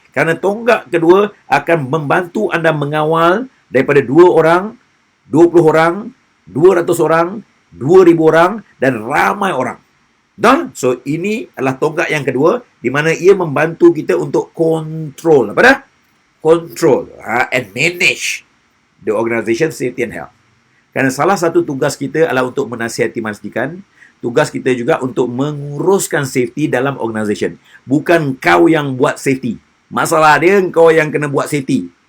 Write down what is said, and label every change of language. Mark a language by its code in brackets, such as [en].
[ms] Kerana tonggak kedua akan membantu anda mengawal daripada 2 orang, 20 orang, 200 orang, 2,000 orang dan ramai orang. Dan so ini adalah tonggak yang kedua di mana ia membantu kita untuk control. Apa dah? [en] Control and manage the organisation safety and health. [ms] Kerana salah satu tugas kita adalah untuk menasihati majikan. Tugas kita juga untuk menguruskan safety dalam organisation. Bukan kau yang buat safety. Masalah dia kau yang kena buat safety.